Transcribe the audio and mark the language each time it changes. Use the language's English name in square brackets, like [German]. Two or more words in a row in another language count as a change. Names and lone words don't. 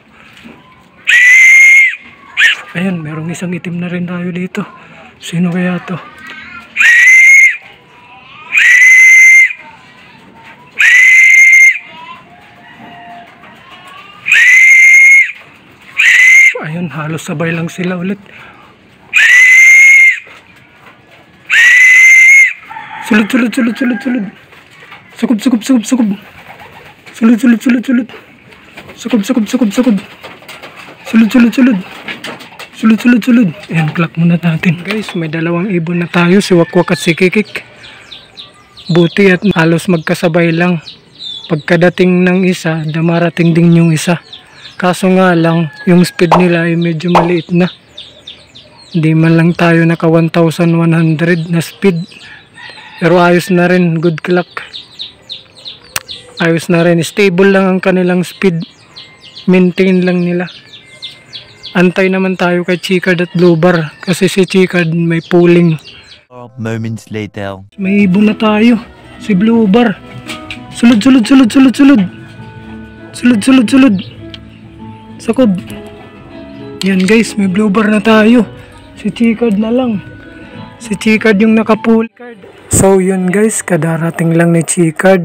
[Filipino] Ayan, merong isang itim na rin tayo dito. Sino kaya to? Ayun, halos sabay lang sila ulit. [Cebuano] Sulod, sulod, sulod, sulod, sulod. Sukob, sukob, sukob, sukob. Sulod, sulod, sulod, sulod. Sukob, sukob, sukob, sukob. Sulod, sulod, sulod. Sulod. [Filipino] Ayan, clock muna natin. Guys, may dalawang ibon na tayo. Si Wakwak at si Kikik. Buti at halos magkasabay lang. Pagkadating ng isa, damarating din yung isa. Kaso nga lang, yung speed nila ay medyo maliit na. Hindi man lang tayo naka 1,100 na speed. Pero ayos na rin, [English] good clock. [Filipino] Ayos na rin, stable lang ang kanilang speed. Maintain lang nila. Antay naman tayo kay Chicard at Blue Bar. Kasi si Chicard may pulling. [English] 12 moments later. [Filipino] May ibon na tayo. Si Blue Bar. Sulod. Sakod. Yan guys, may Blue Bar na tayo. Si Chicard na lang. Si Chicard yung nakapul. So yun guys, kadarating lang ni Chicard.